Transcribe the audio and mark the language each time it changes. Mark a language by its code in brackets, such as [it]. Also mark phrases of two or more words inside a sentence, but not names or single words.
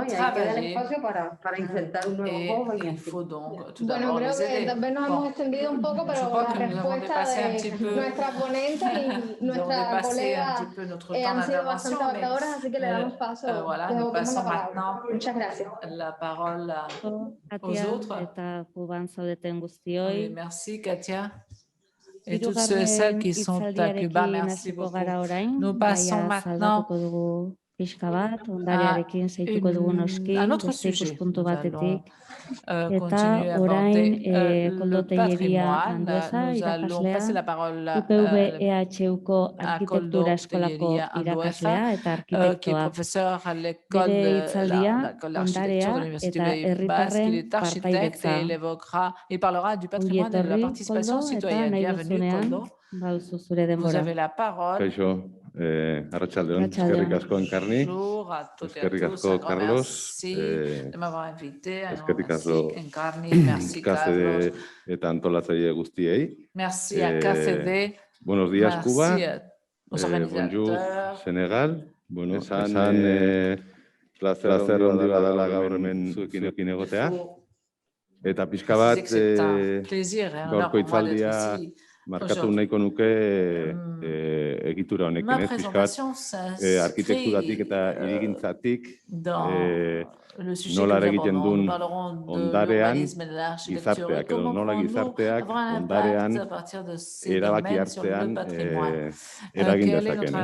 [es] Y ahí queda el espacio para insertar un nuevo joven y así. Bueno, creo que tal vez nos hemos extendido un poco, pero la respuesta de nuestra ponente y nuestra colega han sido bastante abarcadoras, así que le damos paso. Muchas gracias. [fr] La parole aux autres. Merci, Katia. Et toutes ceux et celles qui sont à Cuba, merci beaucoup. Nous passons maintenant à un autre sujet. Nous allons continuer à aborder le patrimoine. Nous allons passer la parole à Koldo Tellería Andueza, qui est professeur à l'école d'architecture de l'Université Pays Basque. Il est architecte et il parlera du patrimoine et de la participation citoyenne. Bienvenue, Koldo. Vous avez la parole. [eu] Arratsaldeon, eskerrik asko Enkarni, eskerrik asko Carlos, eskerrik asko KCD eta antolatzaile guztiei. [es] Buenos días Cuba, [eu] bonjour Senegal, Bueno, esan plazer handi bat dela gaur hemen zuekin egotea. Eta pixka bat gaurko hitzaldia markatu nahiko nuke egitura honekin, pixka bat arkitekturatik eta hirigintzatik nola egiten duen ondarean gizarteak, edo nola gizarteak ondarean erabaki hartzean eragin dezakeen.